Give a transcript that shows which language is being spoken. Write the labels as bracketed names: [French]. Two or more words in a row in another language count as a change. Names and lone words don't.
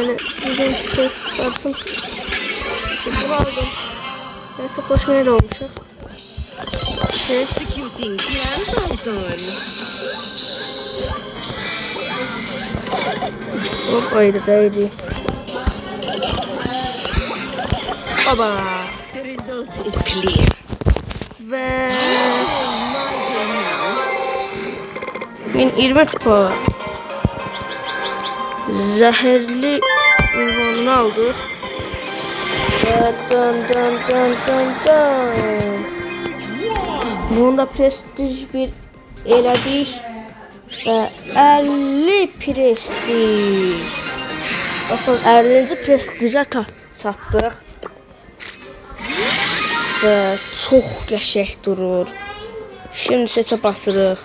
[Turkish] Öyle bir şey çıkartsın. Bunu aldım. Neyse koşmaya da olmuş. [English] Executing plan, Python. [Turkish] Hop, haydi. Baba. [English] The result is clear. [Turkish] Ve 20 kupa. Zehirli ünvanını aldı. Dön. [Azerbaijani] Bunda prestij bir elədik və 50 prestij. Baxın, 50-ci prestijə çatdıq və çox qəşəng durur. Şimdi seçə basırıq.